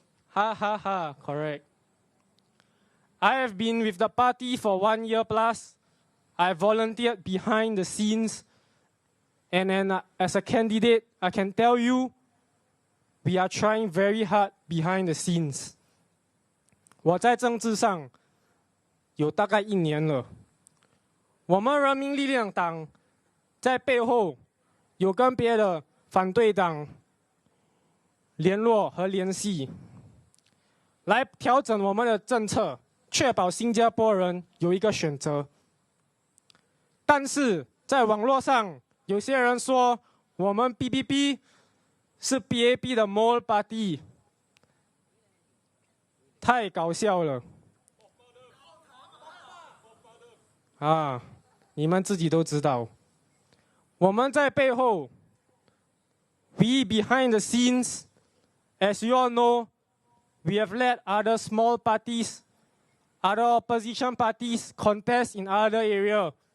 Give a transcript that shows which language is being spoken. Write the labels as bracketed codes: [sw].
[en] Ha ha ha, correct. I have been with the party for 1 year plus. I volunteered behind the scenes. And then as a candidate, I can tell you, we are trying very hard behind the scenes. [zh] 我在政治上有大概1年了。我们人民力量党在背后有跟别的反对党联络和联系，来调整我们的政策，确保新加坡人有一个选择。但是在网络上，有些人说我们 BBB 是 BAP 的 [en] mole party， [zh] 太搞笑了。啊，你们自己都知道，我们在背后 [en] ，we behind the scenes, as you all know, we have let other small parties, other opposition parties contest in other area.